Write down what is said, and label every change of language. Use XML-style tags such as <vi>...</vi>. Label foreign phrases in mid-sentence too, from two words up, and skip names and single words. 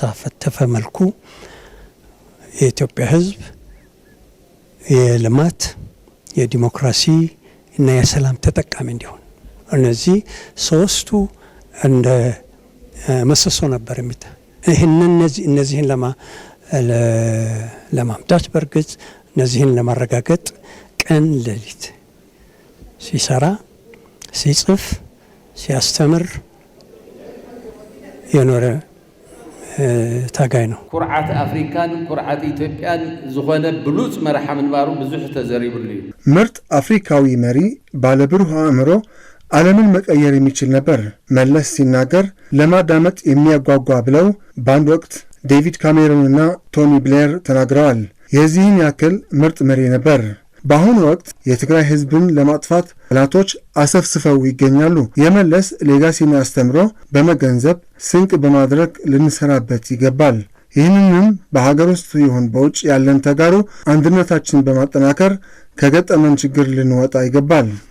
<am>ሁሉ በሳፈተፈ መልኩ የኢትዮጵያ ህዝብ የልማት የዲሞክራሲ እና የሰላም ተጠቃሚ እንዲሆን እነዚህ ሶስቱ እንደ መሰሶ ነበር የሚታ እነዚህን ለማምጣት በርግጥ እነዚህን ለማረጋገጥ ቀን ሌሊት ሲሰራ ሲጽፍ ሲያስተምር የኖረ ታጋይ ነው።</am> <ti>ኩርዓት አፍሪካን ኩርዓት ኢትዮጵያን ዝኾነ ብሉጽ መራሓ ምንባሩ ብዙሕ ተዘሪብሉ እዩ።</ti> <am>ምርጥ አፍሪካዊ መሪ ባለብሩህ አእምሮ ዓለምን መቀየር የሚችል ነበር። መለስ ሲናገር ለማዳመጥ የሚያጓጓ ብለው በአንድ ወቅት ዴቪድ ካሜሮንና ቶኒ ብሌር ተናግረዋል። የዚህን ያክል ምርጥ መሪ ነበር። በአሁኑ ወቅት የትግራይ ህዝብን ለማጥፋት ጠላቶች አሰፍስፈው ይገኛሉ። የመለስ ሌጋሲና አስተምሮ በመገንዘብ ስንቅ በማድረግ ልንሰራበት ይገባል። ይህንንም በሀገር ውስጥ ይሁን በውጭ ያለን ተጋሩ አንድነታችን በማጠናከር ከገጠመን ችግር ልንወጣ ይገባል።</am>